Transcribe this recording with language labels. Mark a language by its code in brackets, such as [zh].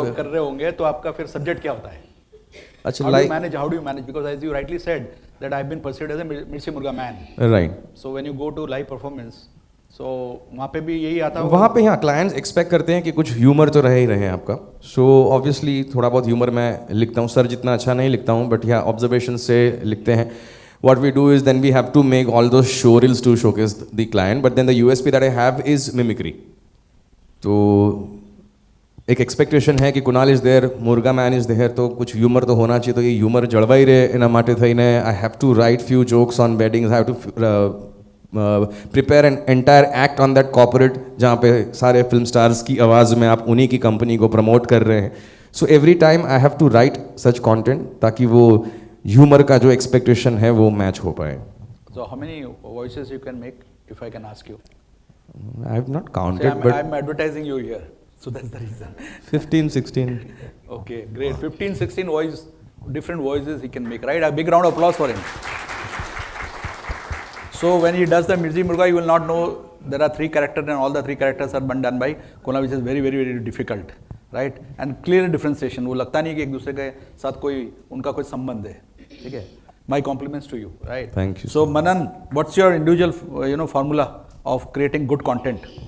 [hi] कर रहे होंगे तो आपका फिर सब्जेक्ट क्या होता है? अच्छा, [en] how do you manage because as you rightly said that I've been perceived as a Mirchi Murga man, right? So when you go to live performance, so [hi] वहाँ पे भी यही आता है. वहाँ पे यहाँ क्लाइंट्स एक्सपेक्ट करते हैं कि कुछ ह्यूमर तो रहे ही रहे आपका. सो ऑब्वियसली थोड़ा बहुत ह्यूमर मैं लिखता हूँ, सर जितना अच्छा नहीं लिखता हूँ बट यहाँ ऑब्जर्वेशन से लिखते हैं. [en] What we do is then we have to make all those show reels to showcase the client, but then the USP that I have is mimicry. [hi] तो एक एक्सपेक्टेशन है कि [en] Kunal is there, Murga man is there, [hi] तो कुछ humour तो होना चाहिए. तो ये ह्यूमर [gu] जળવાઈ રહે એના માટે થઈને [en] I have to write few jokes on weddings, I have to prepare an entire act on that corporate [hi] जहाँ पे सारे फिल्म स्टार्स की आवाज़ में आप उन्हीं की कंपनी को प्रमोट कर रहे हैं. So [en] every time I have to write such content [hi] ताकि वो ह्यूमर का जो एक्सपेक्टेशन है वो मैच हो पाए. [en] So how many voices you can make if I can ask you? I have not counted, but I'm advertising you here, so that's the reason. 15, 16. Okay, great. 15, 16 different voices he can make, right? A big round of applause for him. So when he does the Mirchi Murga, you will not know there are 3 characters and all the 3 characters are done by Kunal, which is very, very, very difficult, right? And clear differentiation. [hi] वो लगता नहीं कि एक दूसरे के साथ कोई उनका कोई संबंध है, ठीक है? [en] My compliments to you, right? Thank you. So Manan, what's your individual, formula of creating good content?